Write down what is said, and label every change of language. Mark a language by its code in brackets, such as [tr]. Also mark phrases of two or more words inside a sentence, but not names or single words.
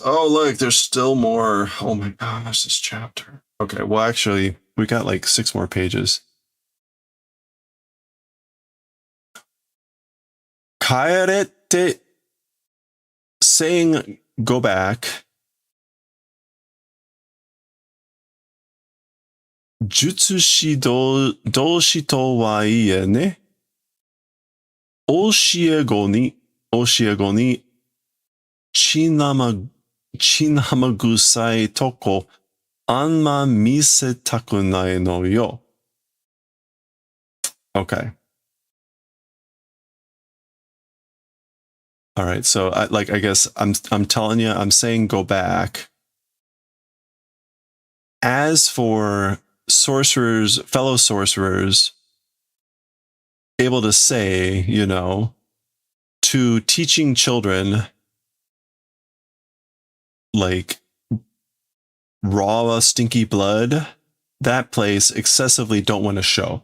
[en] Oh, look, there's still more. Oh my gosh, this chapter. Okay, well, actually, we got like 6 more pages. Kaerete, saying go back. [ja] 呪術師同士とはいえね. 教え子に血生臭いとこあんま見せたくないのよ. [en] Okay. All right. So I guess I'm telling you, I'm saying go back. As for sorcerers, fellow sorcerers, able to say, you know, to teaching children like raw, stinky blood, that place excessively don't want to show.